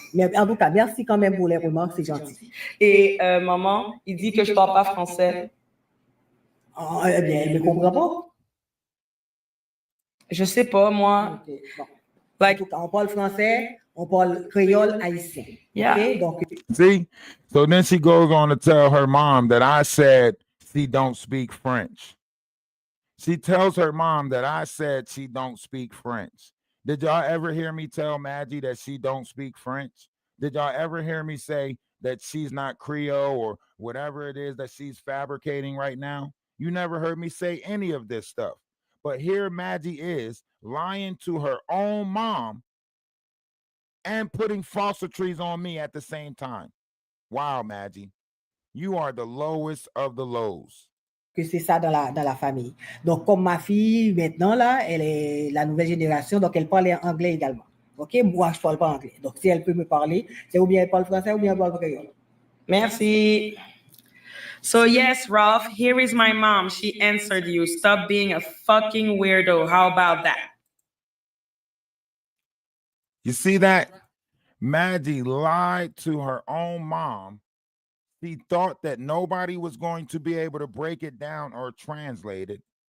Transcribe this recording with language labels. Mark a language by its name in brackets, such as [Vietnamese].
[French] Mais en tout cas, merci quand même pour les remarques, c'est gentil. Et maman, il dit que je parle pas français. Oh, eh bien, elle ne comprend pas. Je sais pas, moi. OK, bon. En [English] Like, [French] tout cas, on parle français, on parle créole haïtien. [English] Yeah. [French] OK? Donc, [English] See? So then she goes on to tell her mom that I said she don't speak French. She tells her mom that I said she don't speak French. Did y'all ever hear me tell Maggie that she don't speak French? Did y'all ever hear me say that she's not Creole or whatever it is that she's fabricating right now? You never heard me say any of this stuff. But here Maggie is lying to her own mom and putting falsitries on me at the same time. Wow, Maggie, you are the lowest of the lows. [French] que c'est ça dans la famille. Donc, comme ma fille, maintenant, là, elle est la nouvelle génération, donc elle parle anglais également. OK? Moi, je ne parle pas anglais. Donc, si elle peut me parler, c'est ou bien elle parle français ou bien elle parle créole. Merci. [English] So yes, Ralph, here is my mom. She answered you. Stop being a fucking weirdo. How about that? You see that? Maggie lied to her own mom. She thought that nobody was going to be able to break it down or translate it.